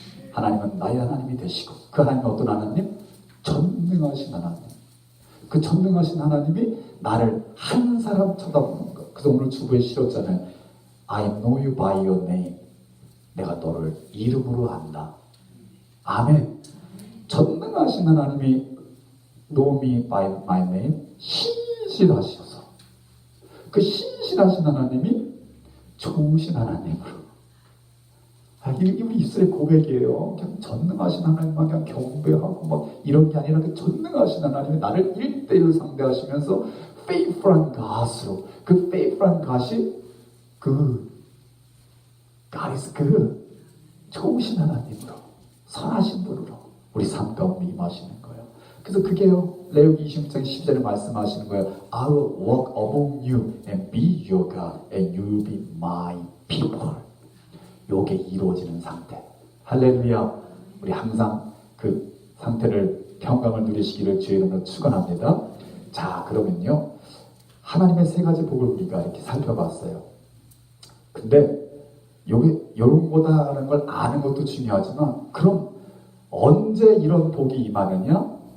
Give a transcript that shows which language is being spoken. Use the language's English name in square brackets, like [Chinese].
[Korean] 하나님은 나의 하나님이 되시고, 그 하나님은 어떤 하나님? 전능하신 하나님. 그 전능하신 하나님이 나를 한 사람 쳐다보는 것. 그래서 오늘 주부에 실었잖아요. [English] I know you by your name. [Korean] 내가 너를 이름으로 안다. 아멘. 전능하신 하나님이 [English] know me by my name. [Korean] 신실하셔서, 그 신실하신 하나님이 좋으신 하나님으로. 이게 우리 입술의 고백이에요. 그냥 전능하신 하나님만 그냥 경배하고 막 이런 게 아니라, 그 전능하신 하나님이 나를 1대1로 상대하시면서 faithful한 God으로, 그 faithful한 God이 [English] God is [Korean] 그 좋으신 하나님으로, 선하신 분으로 우리 삶 가운데 임하시는 거예요. 그래서 그게요, 레위기 26장 10절에 말씀하시는 거예요. [English] I will walk among you and be your God and you will be my people. [Korean] 요게 이루어지는 상태. 할렐루야. 우리 항상 그 상태를, 평강을 누리시기를 주의 이름으로 축원합니다. 자, 그러면요, 하나님의 세 가지 복을 우리가 이렇게 살펴봤어요. 근데 요게 요런 거다라는 걸 아는 것도 중요하지만, 그럼 언제 이런 복이 임하느냐?